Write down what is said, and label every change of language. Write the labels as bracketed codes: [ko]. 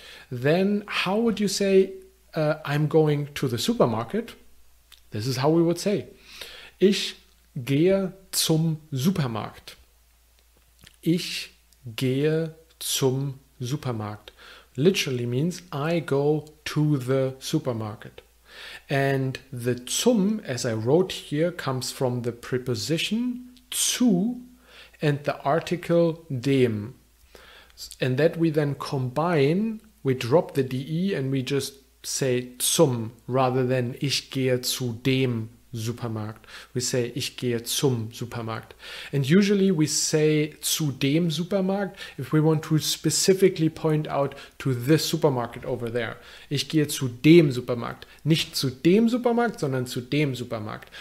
[en] Then how would you say, I'm going to the supermarket? This is how we would say. [de] Ich gehe zum Supermarkt. Ich gehe zum Supermarkt. [en] Literally means I go to the supermarket. And the zum, as I wrote here, comes from the preposition zu and the article dem. And that we then combine, we drop the de and we just say zum rather than [de] ich gehe zu dem Supermarkt. [en] We say [de] ich gehe zum Supermarkt. [en] And usually we say [de] zu dem Supermarkt [en] if we want to specifically point out to this supermarket over there. [de] Ich gehe zu dem Supermarkt. Nicht zu dem Supermarkt, sondern zu dem Supermarkt.